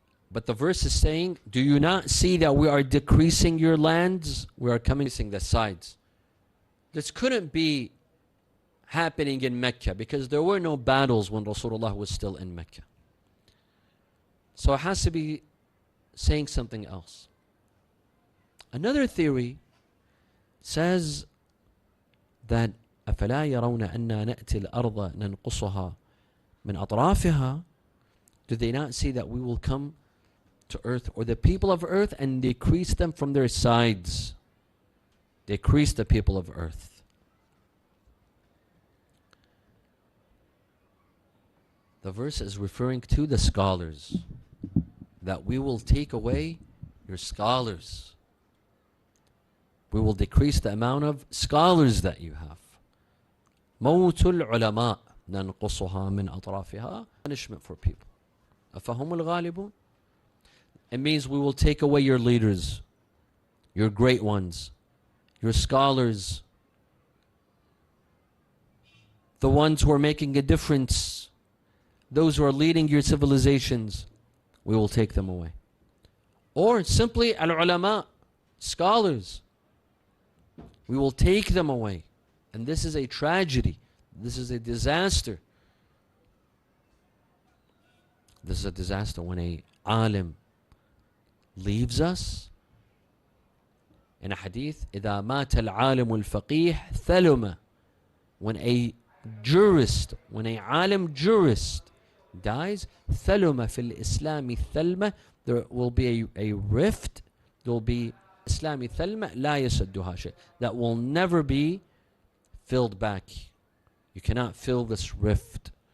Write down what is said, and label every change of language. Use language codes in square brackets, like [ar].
[en] But the verse is saying, do you not see that we are decreasing your lands? We are coming to the sides. This couldn't be happening in Mecca because there were no battles when Rasulullah was still in Mecca. So it has to be saying something else. Another theory says that [ar] أَفَلَا يَرَوْنَ أَنَّا نَأْتِي الْأَرْضَ نَنْقُصُهَا مِنْ أَطْرَافِهَا. [en] Do they not see that we will come to earth or the people of earth and decrease them from their sides? Decrease the people of earth. The verse is referring to the scholars, that we will take away your scholars. We will decrease the amount of scholars that you have. [ar] موت العلماء ننقصها من أطرافها. [en] Punishment for people. [ar] أفهم الغالبون. [en] It means we will take away your leaders, your great ones, your scholars, the ones who are making a difference, those who are leading your civilizations. We will take them away. Or simply al-ulama, scholars. We will take them away. And this is a tragedy. This is a disaster. This is a disaster when a alim leaves us. In a hadith, [ar] إذا مات العالم الفقيه ثلم. [en] When a jurist, when a alim jurist dies, [ar] ثلم في الإسلام ثلمة. [en] There will be a rift. There will be Islami [ar] ثلمة لا يسدها شيء. [en] That will never be filled back. You cannot fill this rift.